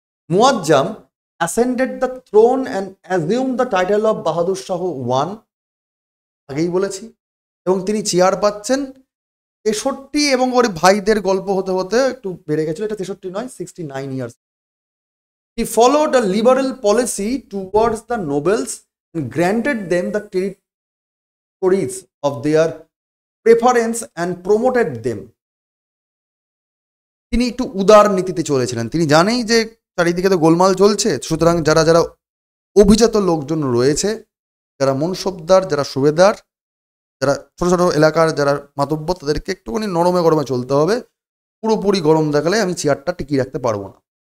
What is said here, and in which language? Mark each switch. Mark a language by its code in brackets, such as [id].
[bn] মুয়াজ্জাম [en] ascended the throne and assumed the title of [bn] Bahadur Shah one, আগেই বলেছি, এবং তিনি চেয়ার পাচ্ছেন 63, এবং ওর ভাইদের গল্প হতে হতে একটু বেড়ে গেছিল, এটা 63 নয়, 69 years. [en] He followed a liberal policy towards the nobles and granted them the territories of their preference and promoted them। [bn] তিনি একটু উদার নীতিতে চলেছিলেন, তিনি জানেই যে চারিদিকে তো গোলমাল চলছে, সুতরাং যারা যারা অভিজাত লোকজন রয়েছে, যারা মনসবদার, যারা সুবেদার, যারা ছোট ছোট এলাকার যারা মাতব্বর, তাদেরকে একটুখানি নরমে গরমে চলতে হবে। পুরোপুরি গরম দেখালে আমি চেয়ারটা টিকিয়ে রাখতে পারবো না।